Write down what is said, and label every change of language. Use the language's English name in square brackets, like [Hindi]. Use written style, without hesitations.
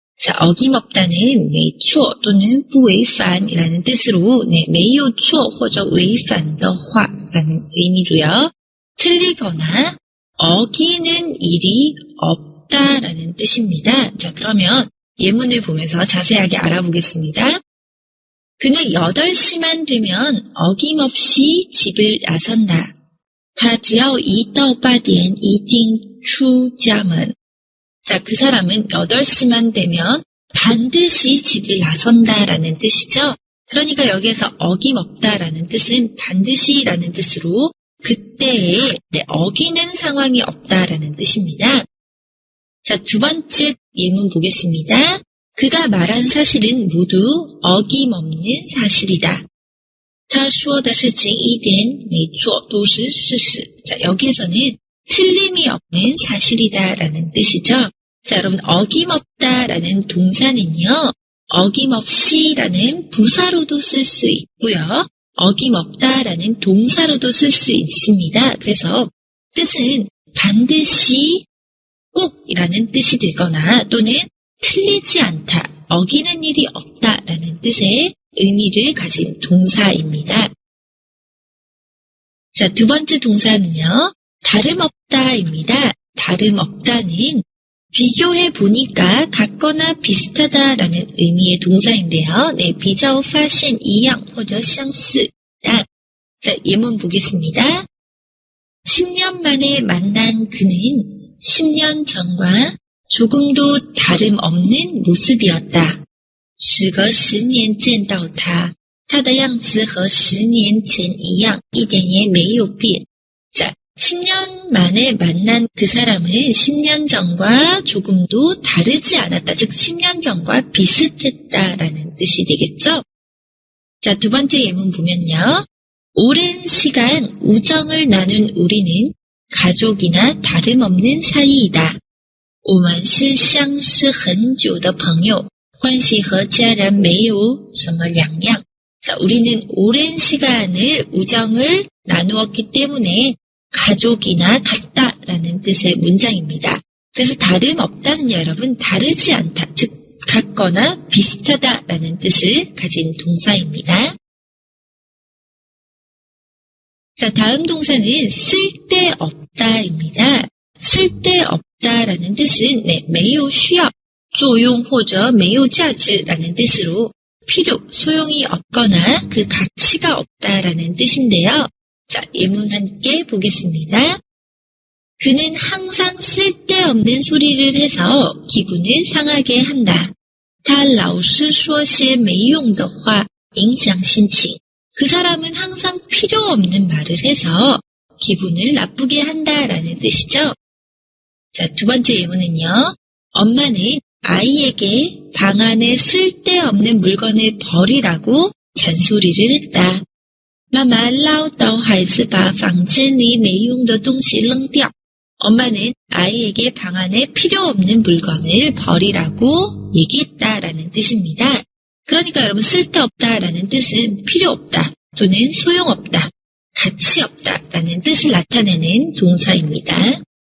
[Korean] 자, 어김없다는 [Chinese] 没错 [Korean] 또는 [Chinese] 不违反 [Korean] 이라는 뜻으로 [Chinese] 没有错或者违反的话 [Korean] 라는 의미로요. 틀리거나 어기는 일이 없다라는 뜻입니다. 자, 그러면 예문을 보면서 자세하게 알아보겠습니다. 그는 8시만 되면 어김없이 집을 나선다. [Chinese] 他只要一到8点一定出家门. [Korean] 자, 그 사람은 8시만 되면 반드시 집을 나선다라는 뜻이죠. 그러니까 여기에서 어김없다라는 뜻은 반드시라는 뜻으로 그때에 어기는 상황이 없다라는 뜻입니다. 자, 두 번째 예문 보겠습니다. 그가 말한 사실은 모두 어김없는 사실이다. [Chinese] 他说的事情一点没错都是事实. [Korean] 자, 여기에서는 틀림이 없는 사실이다라는 뜻이죠. 자, 여러분 어김없다라는 동사는요. 어김없이라는 부사로도 쓸 수 있고요. 어김없다라는 동사로도 쓸 수 있습니다. 그래서 뜻은 반드시 꼭이라는 뜻이 되거나 또는 틀리지 않다, 어기는 일이 없다라는 뜻의 의미를 가진 동사입니다. 자, 두 번째 동사는요. 다름없다입니다. 다름없다는 비교해 보니까 같거나 비슷하다라는 의미의 동사인데요. [Chinese] 比较发现一样或者相似的. [Korean] 자, 예문 보겠습니다. 10년 만에 만난 그는 10년 전과 조금도 다름없는 모습이었다. [Chinese] 时隔10年见到他，他的样子和10年前一样，一点也没有变. [Korean] 자, 10년 만에 만난 그 사람은 10년 전과 조금도 다르지 않았다. 즉 10년 전과 비슷했다라는 뜻이 되겠죠. 자, 두 번째 예문 보면요. 오랜 시간 우정을 나눈 우리는 가족이나 다름없는 사이이다. [Chinese] 我们是相识很久的朋友，关系和家人没有什么两样。 [Korean] 자, 우리는 오랜 시간을 우정을 나누었기 때문에 가족이나 같다라는 뜻의 문장입니다. 그래서 다름없다는요, 여러분, 다르지 않다, 즉 같거나 비슷하다라는 뜻을 가진 동사입니다. 자, 다음 동사는 쓸데없다입니다. 쓸데없다라는 뜻은 [Chinese] 没有需要作用或者没有价值 [Korean] 라는 뜻으로 필요, 소용이 없거나 그 가치가 없다라는 뜻인데요. 자, 예문 함께 보겠습니다. 그는 항상 쓸데없는 소리를 해서 기분을 상하게 한다. [Chinese] 他老是说些没用的话影响心情. [Korean] 그 사람은 항상 필요 없는 말을 해서 기분을 나쁘게 한다라는 뜻이죠. 자, 두 번째 예문은요. 엄마는 아이에게 방 안에 쓸데없는 물건을 버리라고 잔소리를 했다. [Chinese] 妈妈唠叨孩子把房间里没用的东西扔掉. [Korean] 엄마는 아이에게 방 안에 필요 없는 물건을 버리라고 얘기했다라는 뜻입니다. 그러니까 여러분 쓸데없다라는 뜻은 필요 없다 또는 소용없다, 가치 없다라는 뜻을 나타내는 동사입니다.